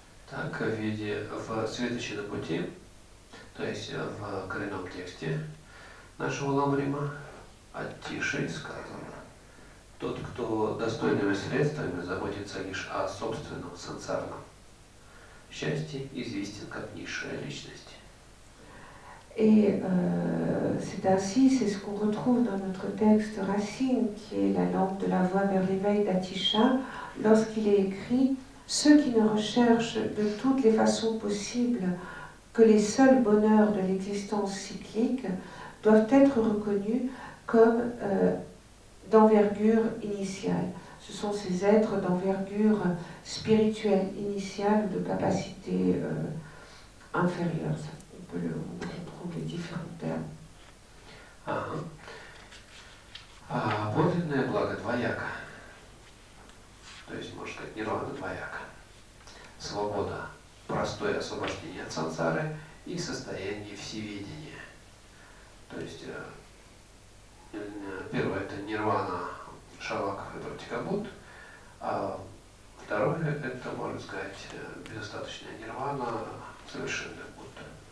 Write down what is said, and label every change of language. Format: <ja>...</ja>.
<ru>Так, в «Следующей на пути», то есть в коренном тексте нашего Ламрима, от Тиши сказано: «Тот, кто достойными средствами заботится лишь о собственном сансарном счастье, известен как низшая личность».</ru> <fr>Et c'est ainsi, c'est ce qu'on retrouve dans notre texte Racine, qui est la lampe de la voie vers l'éveil d'Atisha, lorsqu'il est écrit: ceux qui ne recherchent de toutes les façons possibles que les seuls bonheurs de l'existence cyclique doivent être reconnus comme d'envergure initiale. Ce sont ces êtres d'envergure spirituelle initiale ou de capacité inférieure. On trouve les différents termes.</fr> <ru>Подлинное благо двояко. То есть, можно сказать, нирвана двояко. Свобода, простое освобождение от сансары и состояние всеведения. То есть, первое это нирвана шаваков и пратикабут, а второе это, можно сказать, безостаточная нирвана совершенная Будда.</ru>